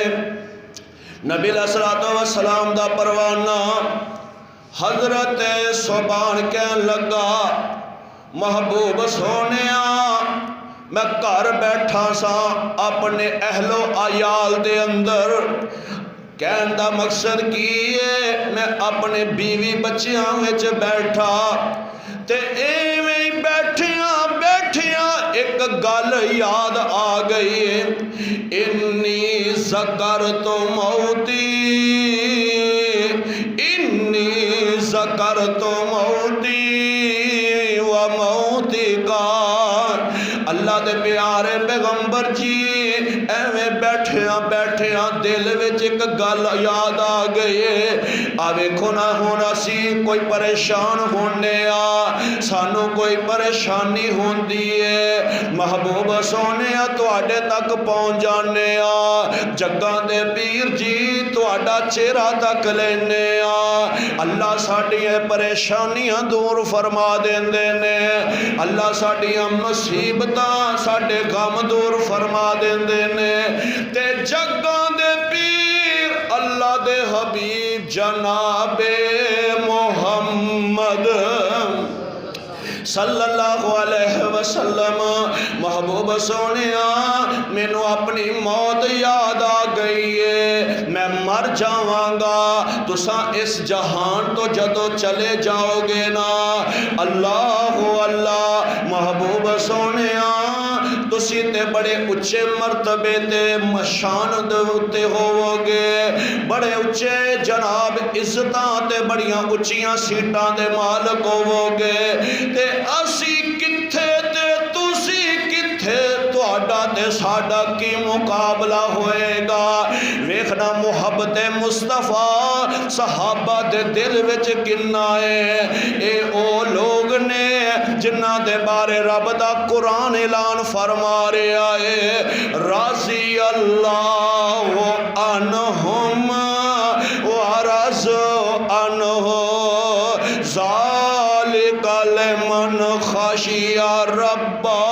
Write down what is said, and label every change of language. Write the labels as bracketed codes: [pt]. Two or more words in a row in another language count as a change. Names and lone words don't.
[pa] نبی علیہ السلام دا پروانہ حضرت صوبان کہن لگا محبوب سونیا میں گھر بیٹھا سا اپنے اہل و عیال دے اندر، کہن دا مقصد کی ہے میں اپنے بیوی بچیاں وچ بیٹھا تے ایویں بیٹھیاں ایک گل یاد آ گئی ہے، [ar] انی ذکرت موتی، انی ذکرت موتی و موتی کا۔ [pa] اللہ دے پیارے پیغمبر جی ایویں بیٹھیاں دل وچ ایک گل یاد آ گئی ہے، ویکھو نہ ہن اسی کوئی پریشان ہونے سانو کوئی پریشانی ہوندی ہے، محبوب سونے تواڈے تک پہنچ جانے جگاں دے پیر جی تواڈا چہرہ تک لینے اللہ ساڈیاں پریشانیاں دور فرما دیندے نے، اللہ ساڈیاں مصیبتاں ساڈے غم دور فرما دیندے نے، تے جگاں دے پیر اللہ دے حبیب جناب محمد [ar] صلی اللہ علیہ وسلم [pa] محبوب سونیا مینوں اپنی موت یاد آ گئی ہے، میں مر جاواں گا، تساں اس جہان تو جدو چلے جاؤ گے نا، اللہ اللہ محبوب سونیا تسی تے بڑے اچھے مرتبے تے مشان دے ہوو گے، بڑے اچھے جناب عزتاں تے بڑیاں اچھیاں سیٹاں دے مالک ہوو گے، تے اسی کتھے تے تسی کتھے، تہاڈا تے ساڈا کی مقابلہ ہوئے گا۔ ویکھنا محبت مصطفیٰ صحابہ دے دل وچ کنا ہے، اے او لوگ نے جنہاں دے بارے رب دا قرآن اعلان فرما رہا ہے، [ar] رضی اللہ عنہم ورضوا عنہ ذالک لمن خشی ربہ۔